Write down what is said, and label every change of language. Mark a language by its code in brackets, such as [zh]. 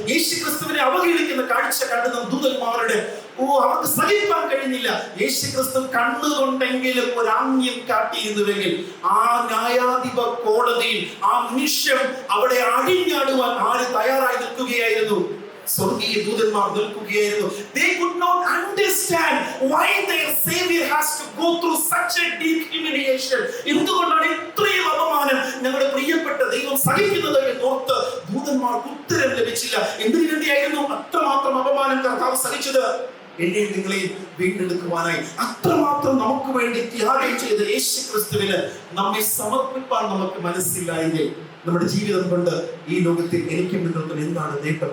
[ml] യേശു ക്രിസ്തുവിനെ അവഹേളിക്കുന്ന കാഴ്ച കണ്ട് ദൂതന്മാരുടെ അവർക്ക് സഹിക്കാൻ കഴിഞ്ഞില്ല. യേശു ക്രിസ്തു കണ്ണുകൊണ്ടെങ്കിലും ഒരു ആംഗ്യം കാട്ടിയിരുന്നുവെങ്കിൽ ആ ന്യായാധിപ കോടതിയിൽ ആ നിമിഷം അവിടെ അഴിഞ്ഞാടുവാൻ ആര് തയ്യാറായി നിൽക്കുകയായിരുന്നു? സ്വർഗീയ ദൂതന്മാർ നിൽക്കുകയായിരുന്നു. [en] They could not understand why their savior has to go through such a deep humiliation. [ml] എന്തുകൊണ്ടാണ് ഇത്രയും അപമാനം ഞങ്ങളുടെ പ്രിയപ്പെട്ട ദൈവം സഹിക്കുന്നത് എന്നോർത്ത് ദൂതന്മാർക്ക് ഉത്തരം ലഭിച്ചില്ല. എന്തിനു വേണ്ടിയായിരുന്നു അത്രമാത്രം അപമാനം കർത്താവ് സഹിച്ചത്? എന്നെയും നിങ്ങളെയും വീണ്ടെടുക്കുവാനായി. അത്രമാത്രം നമുക്ക് വേണ്ടി ത്യാഗം ചെയ്ത യേശു ക്രിസ്തുവിന് നമ്മെ സമർപ്പിക്കാൻ നമുക്ക് മനസ്സില്ല എങ്കിൽ നമ്മുടെ ജീവിതം കൊണ്ട് ഈ ലോകത്തിൽ എനിക്കും നിങ്ങൾക്കും എന്താണ് നേട്ടം?